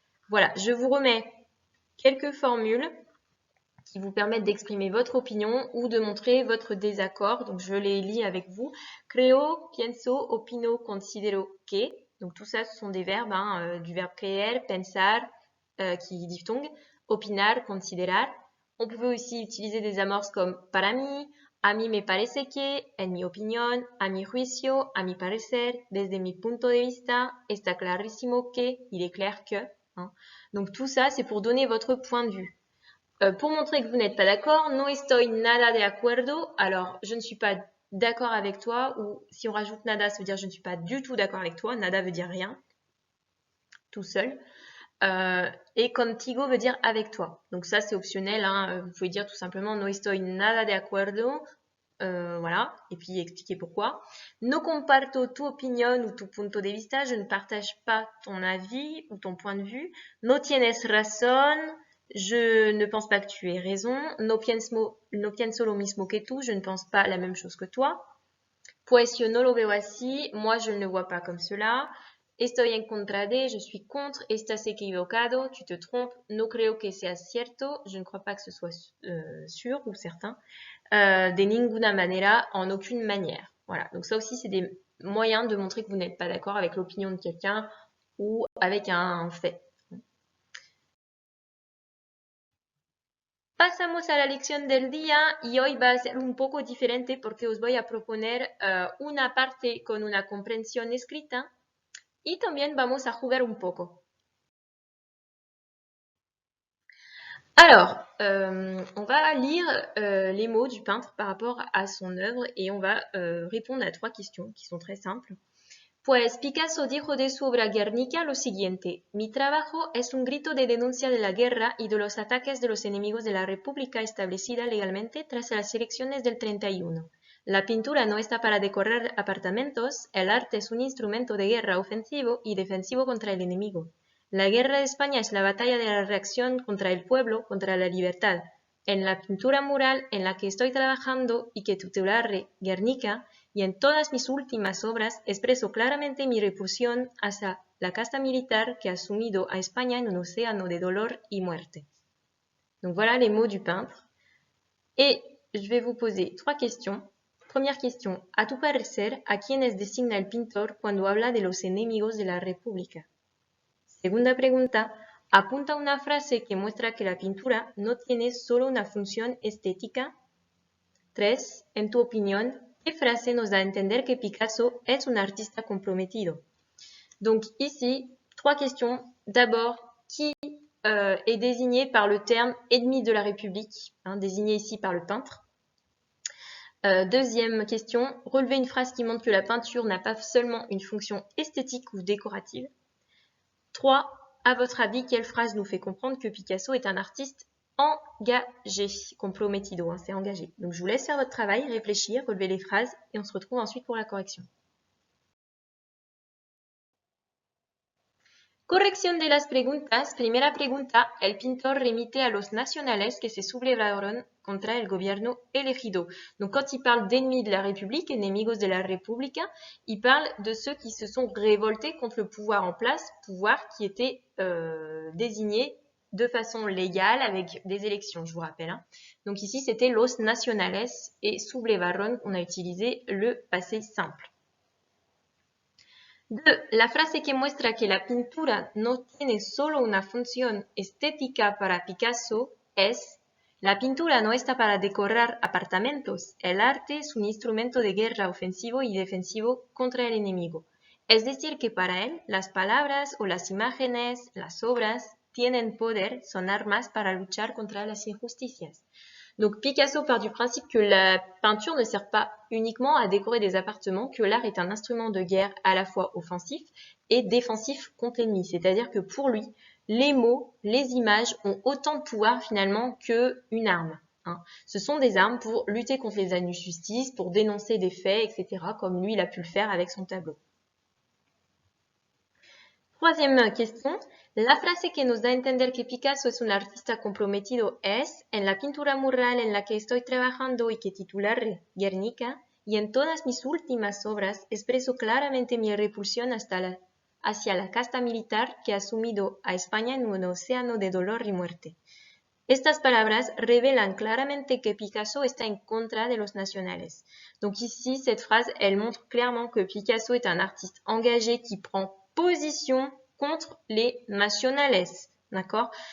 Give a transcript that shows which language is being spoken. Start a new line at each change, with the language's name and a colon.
French: Voilà, je vous remets quelques formules qui vous permettent d'exprimer votre opinion ou de montrer votre désaccord. Donc je les lis avec vous.
Spanish: Creo, pienso, opino, considero que.
French: Donc tout ça, ce sont des verbes, hein, du verbe
Spanish: creer, pensar,
French: qui est diphtongue,
Spanish: opinar, considerar.
French: On pouvait aussi utiliser des amorces comme
Spanish: para mí, a mí me parece que, en mi opinión, a mi juicio, a mi parecer, desde mi punto de vista, está clarísimo que,
French: il est clair que. Hein. Donc tout ça, c'est pour donner votre point de vue. Pour montrer que vous n'êtes pas d'accord,
Spanish: no estoy nada de acuerdo.
French: Alors, je ne suis pas d'accord avec toi, ou si on rajoute nada, ça veut dire je ne suis pas du tout d'accord avec toi. Nada veut dire rien, tout seul. Et contigo veut dire avec toi. Donc ça, c'est optionnel. Hein. Vous pouvez dire tout simplement
Spanish: no estoy nada de acuerdo.
French: Voilà, et puis expliquer pourquoi.
Spanish: No comparto tu opinión
French: ou
Spanish: tu punto de vista.
French: Je ne partage pas ton avis ou ton point de vue.
Spanish: No tienes razón.
French: Je ne pense pas que tu aies raison.
Spanish: No pienso lo mismo que tú.
French: Je ne pense pas la même chose que toi.
Spanish: Pues yo no lo veo así.
French: Moi, je ne le vois pas comme cela.
Spanish: Estoy en contra de.
French: Je suis contre.
Spanish: Estás equivocado.
French: Tu te trompes.
Spanish: No creo que sea cierto.
French: Je ne crois pas que ce soit sûr ou certain.
Spanish: De ninguna manera.
French: En aucune manière. Voilà. Donc ça aussi, c'est des moyens de montrer que vous n'êtes pas d'accord avec l'opinion de quelqu'un ou avec un fait.
Spanish: Pasamos a la lección del día y hoy va a ser un poco diferente porque os voy a proponer una parte con una comprensión escrita y también vamos a jugar un poco.
French: Alors, on va lire les mots du peintre par rapport à son œuvre et on va répondre à 3 questions qui sont très simples.
Spanish: Pues Picasso dijo de su obra Guernica lo siguiente: Mi trabajo es un grito de denuncia de la guerra y de los ataques de los enemigos de la República establecida legalmente tras las elecciones del 31. La pintura no está para decorar apartamentos, el arte es un instrumento de guerra ofensivo y defensivo contra el enemigo. La guerra de España es la batalla de la reacción contra el pueblo, contra la libertad. En la pintura mural en la que estoy trabajando y que titularé Guernica, y en todas mis últimas obras expreso claramente mi repulsión hacia la casta militar que ha sumido a España en un océano de dolor y muerte.
French: Donc voilà les mots du peintre. Et je vais vous poser 3 questions. Première question,
Spanish: a tu parecer, ¿a quiénes designa el pintor cuando habla de los enemigos de la República? Segunda pregunta, apunta una frase que muestra que la pintura no tiene solo una función estética. 3. En tu opinión, ¿qué frase nos da a entender que Picasso
French: est un artiste
Spanish: comprometido?
French: Donc ici, 3 questions. D'abord, qui est désigné par le terme ennemi de la République, désigné ici par le peintre. Deuxième question, relevez une phrase qui montre que la peinture n'a pas seulement une fonction esthétique ou décorative. 3. À votre avis, quelle phrase nous fait comprendre que Picasso est un artiste engagé, comprometido, c'est engagé. Donc je vous laisse faire votre travail, réfléchir, relever les phrases et on se retrouve ensuite pour la correction.
Spanish: Corrección de las preguntas. Primera pregunta, el pintor remite a los nacionales que se sublevaron contra el gobierno elegido.
French: Donc quand il parle d'ennemis de la République,
Spanish: enemigos de la República,
French: il parle de ceux qui se sont révoltés contre le pouvoir en place, pouvoir qui était désigné de façon légale avec des élections, je vous rappelle. Donc ici, c'était
Spanish: los nacionales
French: et sublevaron, on a utilisé le passé simple. 2.
Spanish: La frase que muestra que la pintura no tiene solo una función estética para Picasso es: la pintura no está para decorar apartamentos, el arte es un instrumento de guerra ofensivo y defensivo contra el enemigo. Es decir, que para él, las palabras o las imágenes, las obras, tienen poder, son armas para luchar contra las injusticias.
French: Donc Picasso part du principe que la peinture ne sert pas uniquement à décorer des appartements, que l'art est un instrument de guerre à la fois offensif et défensif contre l'ennemi. C'est-à-dire que pour lui, les mots, les images ont autant de pouvoir finalement qu'une arme. Ce sont des armes pour lutter contre les injustices, pour dénoncer des faits, etc., comme lui, il a pu le faire avec son tableau. Troisième question.
Spanish: La frase que nos da a entender que Picasso es un artista comprometido es: en la pintura mural en la que estoy trabajando y que titularé Guernica, y en todas mis últimas obras expreso claramente mi repulsión hacia la casta militar que ha sumido a España en un océano de dolor y muerte. Estas palabras revelan claramente que Picasso está en contra de los nacionales.
French: Donc ici, cette phrase, elle montre clairement que Picasso est un artiste engagé qui prend position contre les nationales. D'accord?